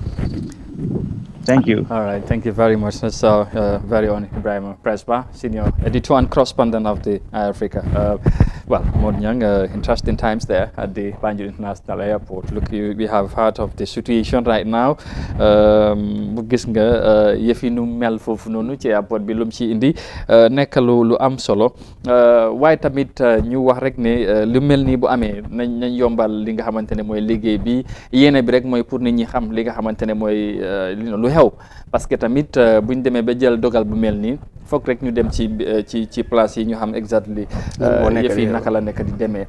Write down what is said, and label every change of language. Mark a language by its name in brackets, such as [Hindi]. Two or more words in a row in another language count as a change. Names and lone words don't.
[English] Thank you. All right. Thank you very much. That's very own Ibrahima Presba, senior editor and correspondent of the iAfrica. Well, Young, interesting times there at the Banjul International Airport. Look, we have heard of the situation right now. [Wolof] Gis nga yëf yi nu mel foofu noonu ci airport bi lum ci indi nekk lu am solo waaye tamit ñu wax rek ne lu mel nii bu amee nañ yombal li nga xamante ne mooy liggéey bi yéene bi rek mooy pour nit ñi xam li nga xamante ne mooy lu xew, parce que tamit buñ demee ba jël dogal bu mel nii foog rek ñu dem ci place yi ñu xam exactly yëf yi naka la nekk di demee.